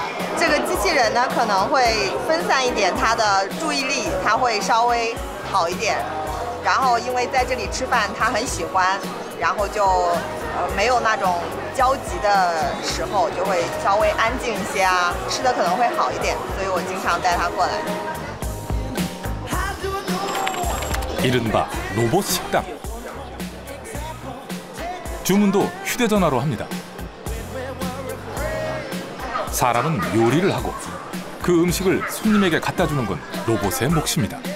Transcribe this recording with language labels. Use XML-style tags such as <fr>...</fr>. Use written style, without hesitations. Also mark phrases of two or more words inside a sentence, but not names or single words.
<zh>这个机器人呢，可能会分散一点他的注意力，他会稍微好一点。然后因为在这里吃饭，他很喜欢，然后就没有那种焦急的时候，就会稍微安静一些啊，吃的可能会好一点，所以我经常带他过来。</zh> <ko>이른바 로봇 식당. 주문도 휴대전화로 합니다. 사람은 요리를 하고 그 음식을 손님에게 갖다 주는 건 로봇의 몫입니다.</ko>